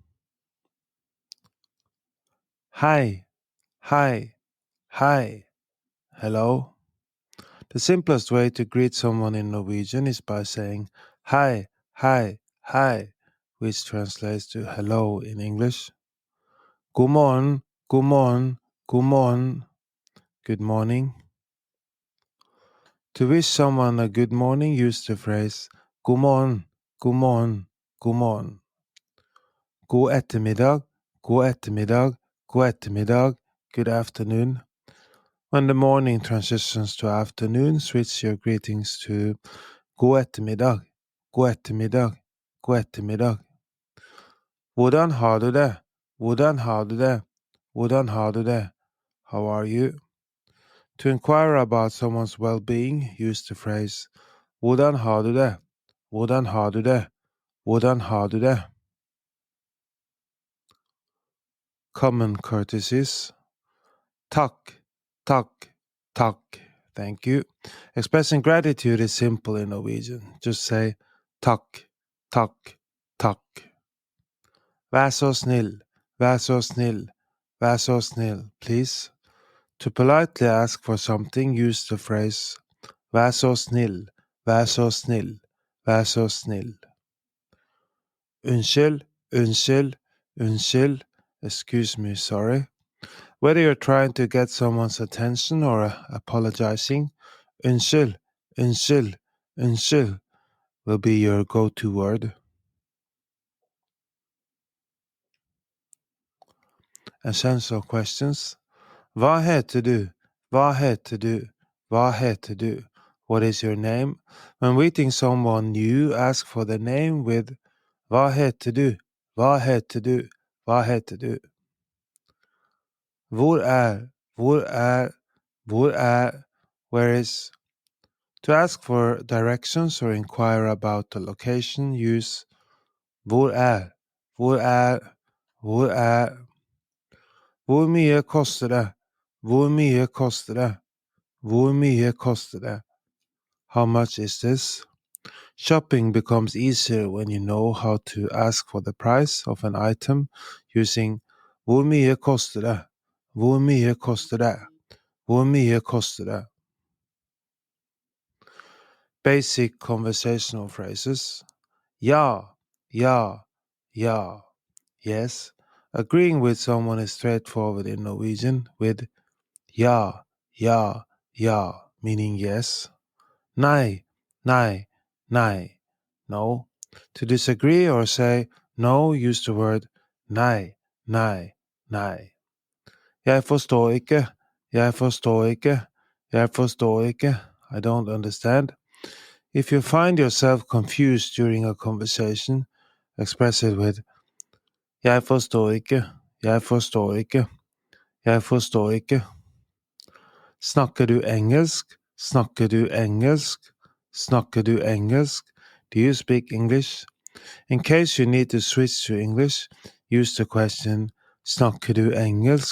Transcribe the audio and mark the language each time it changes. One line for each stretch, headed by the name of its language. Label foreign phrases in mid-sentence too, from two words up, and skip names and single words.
English: Hi, hi, hi, hello. The simplest way to greet someone in Norwegian is by saying hi, hi, which translates to hello in English.
Norwegian: God morgen, god morgen, god morgen.
English: Good morning. To wish someone a good morning, use the phrase
Norwegian: god morgen, god morgen, god morgen. God ettermiddag, god ettermiddag, god ettermiddag,
English: good afternoon. When the morning transitions to afternoon, switch your greetings to
Norwegian: god ettermiddag, god ettermiddag, god ettermiddag. Hvordan har du det? Hvordan har du det? Hvordan har du det?
English: How are you? To inquire about someone's well-being, use the phrase
Norwegian: hvordan har du det? Hvordan har du det? Hvordan har du det?
English: Common courtesies.
Norwegian: Takk, takk, takk.
English: Thank you. Expressing gratitude is simple in Norwegian. Just say
Norwegian: takk, takk, takk. Vær så snill, vær så snill, vær så snill,
English: please. To politely ask for something, use the phrase
Norwegian: vær så snill, vær så snill, vær så snill. Unnskyld, unnskyld, unnskyld,
English: excuse me, sorry. Whether you're trying to get someone's attention or apologizing,
Norwegian: unnskyld, unnskyld, unnskyld
English: will be your go-to word. Essential questions.
Norwegian: Hva heter du? Hva heter du? Hva heter du?
English: What is your name? When meeting someone new, ask for the name with
Norwegian: Hva heter du? Hva heter du? Hva heter du? Hvor er? Hvor er? Hvor er?
English: Where is? To ask for directions or inquire about the location, use
Norwegian: Hvor er? Hvor er? Hvor er? Hvor mye koster det? Hvor mye koster det? Hvor mye koster det?
English: How much is this? Shopping becomes easier when you know how to ask for the price of an item using
Norwegian: Hvor mye koster det?
English: Hvor mye koster det? Hvor mye koster det? Basic conversational phrases.
Norwegian: Ja, ja, ja.
English: Yes. Agreeing with someone is straightforward in Norwegian with
Norwegian: ja, ja, ja,
English: meaning yes.
Norwegian: Nei, nei, nei,
English: no. To disagree or say no, use the word
Norwegian: nei, nei, nei. Jeg forstår ikke, jeg forstår ikke, jeg forstår ikke,
English: I don't understand. If you find yourself confused during a conversation, express it with
Norwegian: jeg forstår ikke, jeg forstår ikke, jeg forstår ikke. Snakker du engelsk? Snakker du engelsk? Snakker du engelsk?
English: Do you speak English? In case you need to switch to English, use the question
Norwegian: snakker du engelsk?